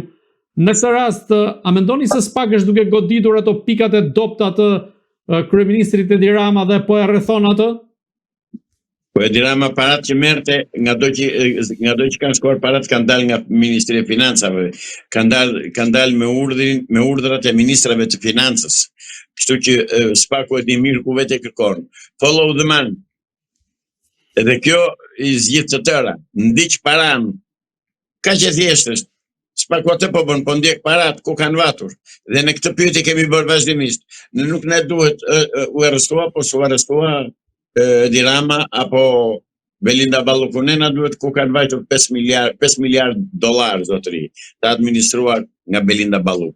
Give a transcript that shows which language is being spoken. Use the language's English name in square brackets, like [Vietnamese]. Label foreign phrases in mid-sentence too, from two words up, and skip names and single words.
[Albanian] Në këtë rast, a mendoni se SPAK është duke goditur ato pikat e dobta të kryeministrit Edi Rama dhe po e rrethon atë? Po Edi Rama parat që merrte nga do që kanë shkuar parat kanë dalë nga Ministri e Financave, kanë dalë me urdhrat e ministrave të financës. Kështu që SPAK-u e di mirë ku vetë kërkon. [English] Follow the man. [Albanian] Edhe kjo i zgjidh të tëra. Ndiq paran. Kaq e thjeshtë është. SPAK-u atë po bën, po ndjek parat ku kanë vatur. Dhe në këtë pyetje kemi bërë vazhdimisht. Nuk ne duhet u arrestua, po su arrestua Edi Rama apo Belinda Balluku, na duhet ku kanë vajtur 5 miliard dollar zotëri, të administruar nga Belinda Balluku.